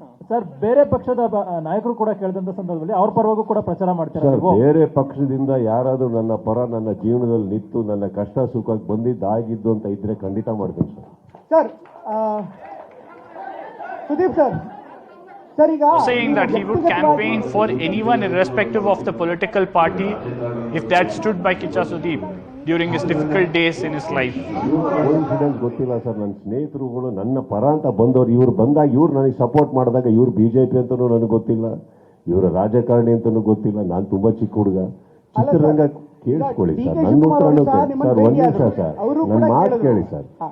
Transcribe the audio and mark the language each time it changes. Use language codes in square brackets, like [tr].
[kn] Sir, ಬೇರೆ ಪಕ್ಷದ ನಾಯಕರು ಕೂಡ ಕೇಳಿದಂತ ಸಂದರ್ಭದಲ್ಲಿ ಅವ್ರ ಪರವಾಗೂ ಕೂಡ ಪ್ರಚಾರ ಮಾಡ್ತಾರೆ. ಬೇರೆ ಪಕ್ಷದಿಂದ ಯಾರಾದ್ರೂ ನನ್ನ ಪರ ನನ್ನ ಜೀವನದಲ್ಲಿ ನಿಂತು ನನ್ನ ಕಷ್ಟ ಸುಖಕ್ಕೆ ಬಂದಿದ್ದಾಗಿದ್ದು ಅಂತ ಇದ್ರೆ ಖಂಡಿತ ಮಾಡ್ತೀನಿ sir. Sir, Sudeep sir, [en] saying that he would campaign for anyone irrespective of the political party if that stood by Kicha Sudeep during his difficult days in his life. [kn] Coincidence ಗೊತ್ತಿಲ್ಲ ಸರ್. ನನ್ನ ಸ್ನೇಹಿತರುಗಳು ನನ್ನ ಪರ ಅಂತ ಬಂದವರು, ಇವ್ರು ಬಂದಾಗ ಇವ್ರು ನನಗೆ ಸಪೋರ್ಟ್ ಮಾಡಿದಾಗ ಇವ್ರು ಬಿಜೆಪಿ ಅಂತನೂ ನನಗೆ ಗೊತ್ತಿಲ್ಲ, ಇವರು ರಾಜಕಾರಣಿ ಅಂತನೂ ಗೊತ್ತಿಲ್ಲ. ನಾನು ತುಂಬಾ ಚಿಕ್ಕ ಹುಡುಗ. ಚಿತ್ರರಂಗ ಕೇಳಿಸ್ಕೊಳ್ಳಿ ಸರ್, ನನ್ನ ಉತ್ತರ ಸರ್. ಒಂದ್ ನಿಮಿಷ ಸರ್, ನನ್ನ ಮಾತು ಕೇಳಿ ಸರ್.